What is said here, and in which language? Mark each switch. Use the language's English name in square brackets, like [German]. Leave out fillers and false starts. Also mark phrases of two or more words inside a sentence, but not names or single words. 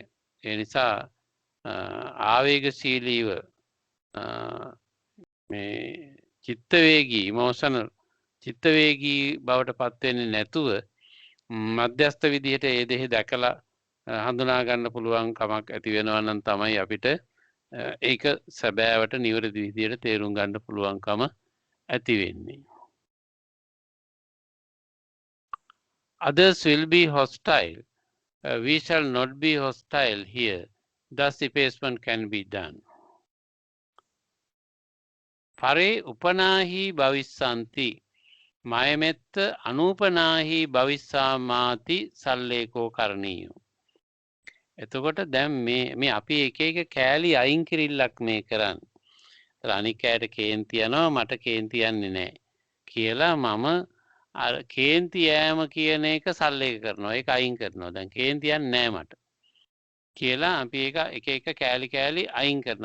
[Sinhala] ඒ නිසා ආවේගශීලීව මේ චිත්තවේගී ඉමෝෂනල් චිත්තවේගී බවට පත් වෙන්නේ නැතුව මධ්‍යස්ථ විදිහට ඒ දෙහි දැකලා හඳුනා ගන්න පුළුවන් කමක් ඇති වෙනවා නම් තමයි අපිට ඒක සැබෑවට නිවැරදි විදිහට තේරුම් ගන්න පුළුවන්කම ඇති වෙන්නේ. [English] Others will be hostile. We shall not be hostile here. Thus effacement can be done. [Pali] Pare upanahi bhavissanti. Mayametta anupanahi bhavissamati salleko karniyo. [Sinhala] එතකොට දැන් මේ අපි එක එක කෑලි අයින් කිරිල්ලක් මේ කරන්නේ. අනික් අයට කේන්ති යනවා මට කේන්ති යන්නේ නැහැ කියලා මම අර කේන්ති යෑම කියන එක සල්ලේක කරනවා. ඒක අයින් කරනවා. දැන් කේන්ති යන්නේ නැහැ මට කියලා අපි එක එක කෑලි අයින් කරනවා.